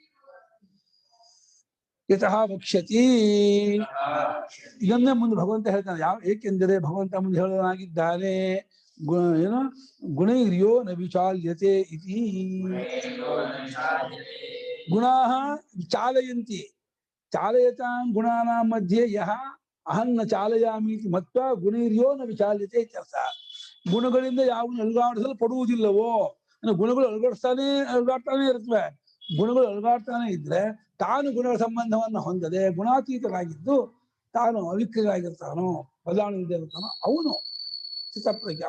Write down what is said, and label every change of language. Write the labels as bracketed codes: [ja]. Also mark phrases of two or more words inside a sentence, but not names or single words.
[sa] ಯತಃ ವಕ್ಷ್ಯತಿ, [kn] ಇದನ್ನೇ ಮುಂದೆ ಭಗವಂತ ಹೇಳ್ತಾನೆ. ಏಕೆಂದರೆ ಭಗವಂತ ಮುಂದೆ ಹೇಳಲಾಗಿದ್ದಾನೆ, ಏನು [sa] ಗುಣೈರ್ಯೋ ನ ವಿಚಾಲ್ಯತೆ ಇತಿ. ಗುಣಾಃ ಚಾಲಯಂತಿ, ಚಾಲಯತಾಂ ಗುಣಾನಾಂ ಮಧ್ಯೆ ಯಹ ಅಹಂ ನ ಚಾಲಯಾಮಿ ಮತ್ವಾ ಗುಣೈರ್ಯೋ ನ ವಿಚಾಲ್ಯತೆ ಇತ್ಯರ್ಥ. [kn] ಗುಣಗಳಿಂದ ಯಾವನು ಅಲುಗಾಡಿಸಲ್ಪಡುವುದಿಲ್ಲವೋ, ಗುಣಗಳು ಅಲುಗಾಡ್ತಾನೆ ಇರ್ತವೆ. ಗುಣಗಳು ಅಲುಗಾಡ್ತಾನೆ ಇದ್ರೆ ತಾನು ಗುಣಗಳ ಸಂಬಂಧವನ್ನು ಹೊಂದದೆ ಗುಣಾತೀತನಾಗಿದ್ದು ತಾನು ಅವಿಕ್ರಿಯನಾಗಿರ್ತಾನೋ, ಬದಲಾವಣೆ ಇರ್ತಾನೋ ಅವನು ಚಿತ್ತಪ್ರಜ್ಞೆ.